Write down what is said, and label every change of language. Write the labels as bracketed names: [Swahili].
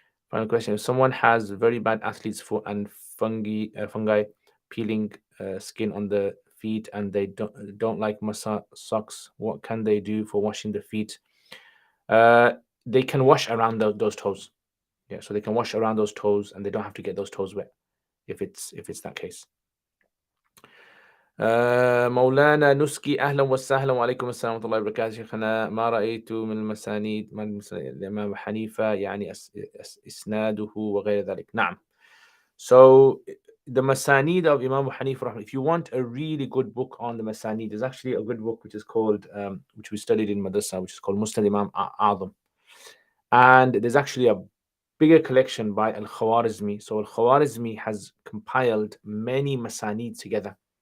[English] Final question: if someone has very bad athlete's foot and fungi peeling skin on the feet, and they don't like masa socks, what can they do for washing the feet? Uh, they can wash around those toes. Yeah, so they can wash around those toes, and they don't have to get those toes wet if it's that case. [Arabic] مولانا نسكي أهلا وسهلا وعليكم السلام ورحمة الله وبركاته شيخنا ما رأيت من المسانيد من الإمام حنيفة يعني إسناده وغير ذلك. نعم. [English] So the Masanid of Imam Hanifa, if you want a really good book on the Masanid, there's actually a good book which is called, which we studied in Madrasa, which is called Musnad Imam A'adham. And there's actually a bigger collection by Al-Khawarizmi. So Al-Khawarizmi has compiled many Masanid together.